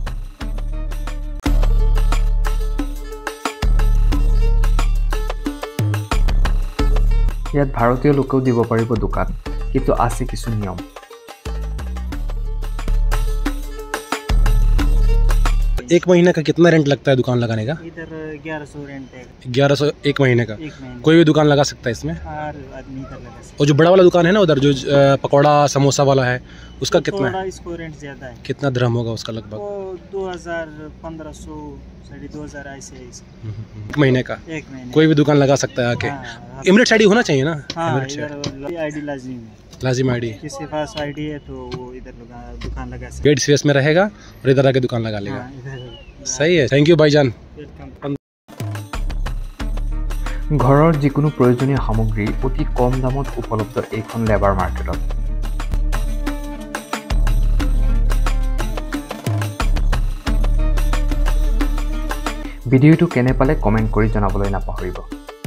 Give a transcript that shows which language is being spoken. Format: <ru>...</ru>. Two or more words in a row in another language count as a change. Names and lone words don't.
<as>ইয়াত ভাৰতীয় লোকেও দিব পাৰিব দোকান, কিন্তু আছে কিছু নিয়ম।</as> <hi>एक महीने का कितना रेंट लगता है दुकान लगाने का? इधर 1100 रेंट है। 1100 एक महीने का? कोई भी दुकान लगा सकता है इसमें? हर आदमी इधर लगा सकता है। और जो बड़ा वाला दुकान है ना उधर, जो पकौड़ा समोसा वाला है, उसका कितना है? इसको रेंट ज़्यादा है। कितना दिरहम होगा उसका लगभग? 2000, 1500, 2500 ऐसे है। एक महीने का? एक महीने। कोई भी दुकान लगा सकता है आके? एमिरेट्स आईडी होना चाहिए ना? आईडी लाजिम है। लाजिम आईडी। किसी पास आईडी है तो वो इधर दुकान लगा सकता है। गेट स्पेस में रहेगा और इधर आके दुकान लगा लेगा। सही है,</hi> <en>thank you</en> <hi>भाईजान।</hi> <as>ঘৰৰ যিকোনো প্ৰয়োজনীয় সামগ্ৰী অতি কম দামত উপলব্ধ এইখন লেবাৰ মাৰ্কেটত। ভিডিঅ'টো কেনে পালে কমেণ্ট কৰি জনাবলৈ নাপাহৰিব।</as>